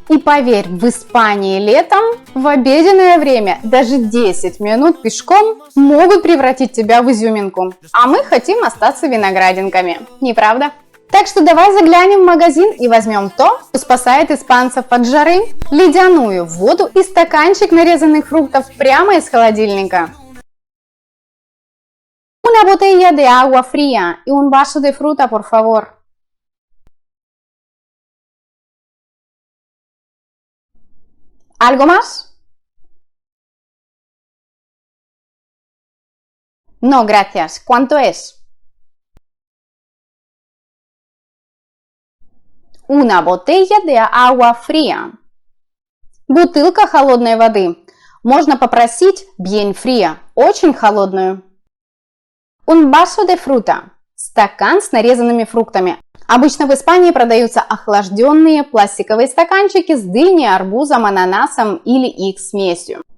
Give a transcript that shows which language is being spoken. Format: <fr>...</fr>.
<ru>И поверь, в Испании летом в обеденное время даже 10 минут пешком могут превратить тебя в изюминку. А мы хотим остаться виноградинками, не правда? Так что давай заглянем в магазин и возьмем то, что спасает испанцев от жары: ледяную воду и стаканчик нарезанных фруктов прямо из холодильника.</ru> <es>Una botella de agua fría y un vaso de fruta, por favor. ¿Algo más? No, gracias. ¿Cuánto es? Una botella de agua fría.</es> <ru>Бутылка холодной воды. Можно попросить</ru> <es>bien fría,</es> <ru>очень холодную.</ru> <es>Un vaso de fruta.</es> <ru>Стакан с нарезанными фруктами. Обычно в Испании продаются охлажденные пластиковые стаканчики с дыней, арбузом, ананасом или их смесью.</ru>